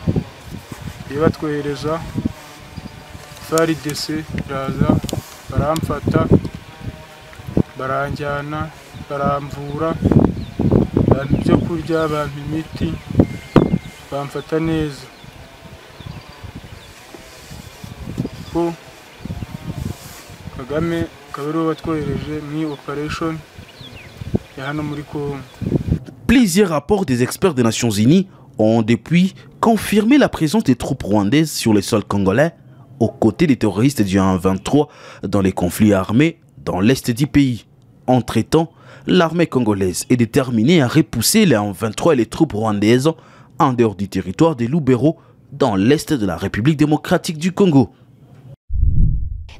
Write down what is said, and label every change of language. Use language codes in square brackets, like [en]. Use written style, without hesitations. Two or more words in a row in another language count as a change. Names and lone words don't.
[rw] Iyo batwohereza FARDC iraza baramfata, baranjyana, baramvura, abantu byo kurya, abantu imiti, bamfata neza. Ko Kagame kabiro batwohereje muri operation ya hano muri Congo. [fr] Plusieurs rapports des experts des Nations Unies ont depuis confirmé la présence des troupes rwandaises sur le sol congolais aux côtés des terroristes du M23 dans les conflits armés dans l'est du pays. Entre-temps, l'armée congolaise est déterminée à repousser les M23 et les troupes rwandaises en dehors du territoire de Lubero dans l'est de la République démocratique du Congo.